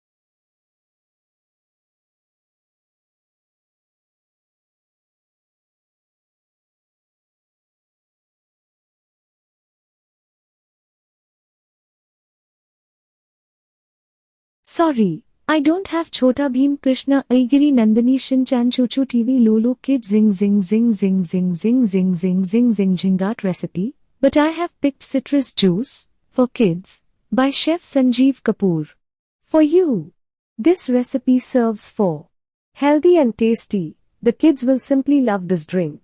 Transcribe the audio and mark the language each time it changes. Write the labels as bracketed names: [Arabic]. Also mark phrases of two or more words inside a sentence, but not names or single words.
[English] Sorry, I don't have Chhota Bheem Krishna Aigiri Nandini Shinchan Choo Choo TV Lulu Kid Zing Zing Zing Zing Zing Zing Zing Zing Zing Zing Zingat recipe, but I have picked Citrus Juice for Kids by Chef Sanjeev Kapoor. For you. This recipe serves for healthy and tasty. The kids will simply love this drink.